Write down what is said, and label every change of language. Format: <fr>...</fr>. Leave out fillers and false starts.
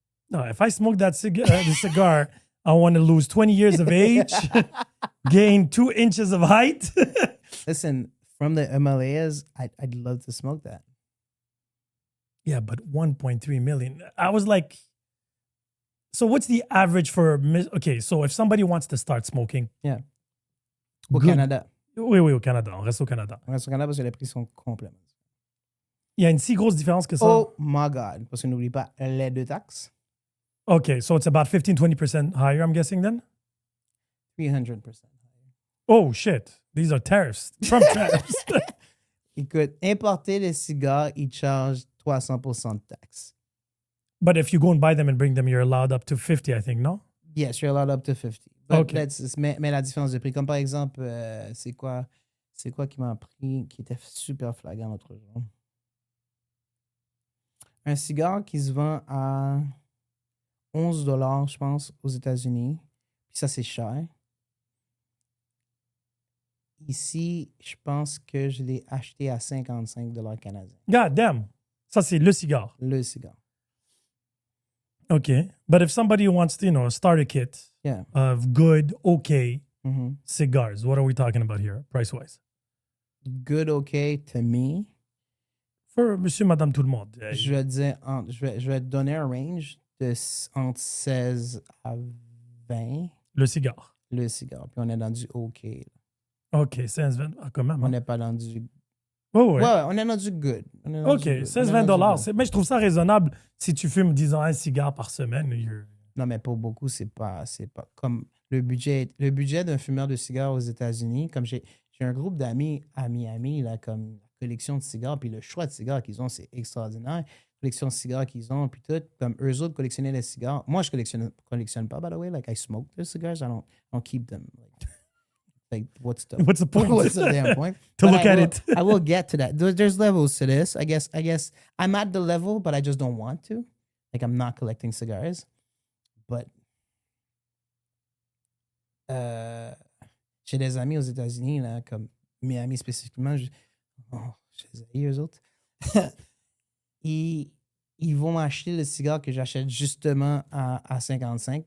<en>No, if I smoke that the cigar, I want to lose 20 years of age, gain 2 inches of height. Listen, from the Himalayas, I'd love to smoke that. Yeah, but 1.3 million. I was like, so what's the average for, okay, so if somebody wants to start smoking.</en> <fr>Yeah. Au Canada. Oui, au Canada. On reste au Canada. On reste au Canada parce que les prix sont complètement. Il y a une si grosse différence que ça.</fr> <en>Oh my God.</en> <fr>Parce que n'oublie pas les 2 taxes.</fr> <en>Okay, so it's about 15-20% higher, I'm guessing then? 300% higher. Oh, shit. These are tariffs. Trump tariffs.</en> <fr>Écoute, importer les cigares, ils chargent 300% de taxes.</fr> <en>But if you go and buy them and bring them, you're allowed up to 50, I think, no? Yes, you're allowed up to 50. But okay.</en> <fr>Mais la différence de prix, comme par exemple, c'est quoi qui m'a pris, qui était super flagrant l'autre jour? Un cigare qui se vend à 11 $, je pense, aux États-Unis. Puis ça, c'est cher. Ici, je pense que je l'ai acheté à 55 $ canadiens. God damn. Ça, c'est le cigare. Le cigare.</fr> <en>Okay. But if somebody wants to, a starter kit of good, okay cigars, what are we talking about here, price-wise? Good, okay, to me.</en> <fr>For monsieur, madame, tout le monde. Je vais te donner un range entre 16 à 20. Le cigare. Le cigare. Puis on est dans du OK. OK, 16-20, quand même. On n'est pas dans du... Oh, ouais. Ouais, on est dans du good. OK, 16-20 $. Mais je trouve ça raisonnable si tu fumes, disons, un cigare par semaine. Non, mais pour beaucoup, c'est pas comme le budget d'un fumeur de cigares aux États-Unis. Comme j'ai un groupe d'amis à Miami, là, comme collection de cigares, puis le choix de cigares qu'ils ont, c'est extraordinaire. collection de cigares qu'ils ont, puis tout. Comme eux autres collectionnaient les cigares.</fr> <en>Moi, je collectionne pas, by the way. Like, I smoke the cigars. I don't keep them. Like what's the point? what's the damn point? To But look at it. I will get to that. There's levels to this. I guess I'm at the level, but I just don't want to. Like, I'm not collecting cigars.</en> <fr>But j'ai des amis aux États-Unis, là, comme mes amis spécifiquement, je les ai eux autres. Ils vont m'acheter le cigare que j'achète justement à 55.</fr>